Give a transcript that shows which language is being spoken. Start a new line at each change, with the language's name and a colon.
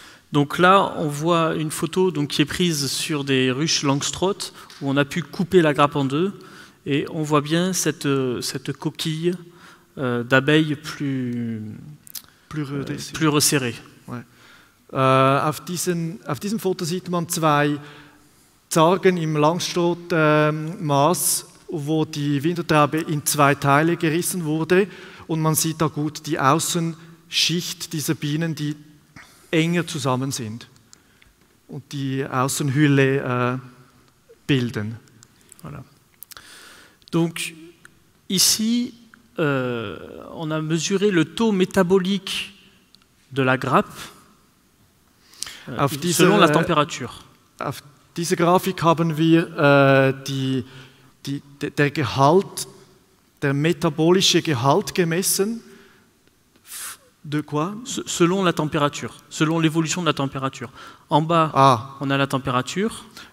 French: Donc là, on voit une photo donc, qui est prise sur des ruches Langstroth, où on a pu couper la grappe en deux, et on voit bien cette coquille d'abeilles plus resserrée. Ouais.
German: Auf diesem Foto sieht man zwei Zargen im Langstroth-Maß, wo die Wintertraube in zwei Teile gerissen wurde. Und man sieht da gut die Außenschicht dieser Bienen, die enger zusammen sind und die Außenhülle bilden. Voilà.
French: Donc ici, on a mesuré le taux métabolique de la grappe selon la température.
German: Auf dieser Grafik haben wir der metabolische Gehalt gemessen.
French: De quoi? Selon la température, selon l'évolution de la température. En bas, on a la température.